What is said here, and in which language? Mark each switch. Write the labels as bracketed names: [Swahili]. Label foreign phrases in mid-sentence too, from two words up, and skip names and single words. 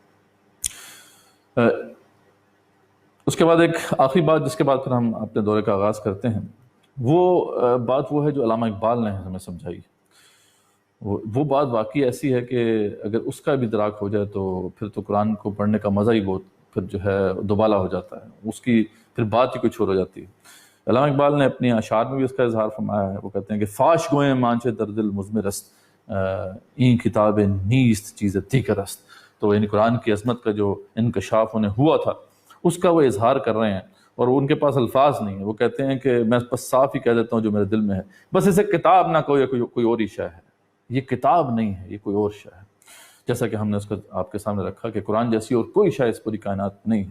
[Urdu] اس کے بعد ایک آخری بات جس کے بعد پھر ہم اپنے دورے کا آغاز کرتے ہیں، وہ بات وہ ہے جو علامہ اقبال نے ہمیں سمجھائی۔ وہ بات واقعی ایسی ہے کہ اگر اس کا بھی ادراک ہو جائے تو پھر تو قرآن کو پڑھنے کا مزہ ہی بہت پھر جو ہے دوبالا ہو جاتا ہے، اس کی پھر بات ہی کچھ اور ہو جاتی ہے۔ علامہ اقبال نے اپنی اشعار میں بھی اس کا اظہار فرمایا ہے، وہ کہتے ہیں کہ [Persian] فاش گوئیں مانچے در دل مضمر است، این کتاب نیست چیز دیگر است۔ [Urdu] تو یعنی قرآن کی عظمت کا جو انکشاف انہیں ہوا تھا اس کا وہ اظہار کر رہے ہیں، اور ان کے پاس الفاظ نہیں ہیں۔ وہ کہتے ہیں کہ میں بس صاف ہی کہہ دیتا ہوں جو میرے دل میں ہے، بس اسے کتاب نہ کوئی اور ہی شے ہے، یہ کتاب نہیں ہے، یہ کوئی اور شے ہے۔ جیسا کہ ہم نے اس کو آپ کے سامنے رکھا کہ قرآن جیسی اور کوئی شے اس پوری کائنات میں نہیں ہے.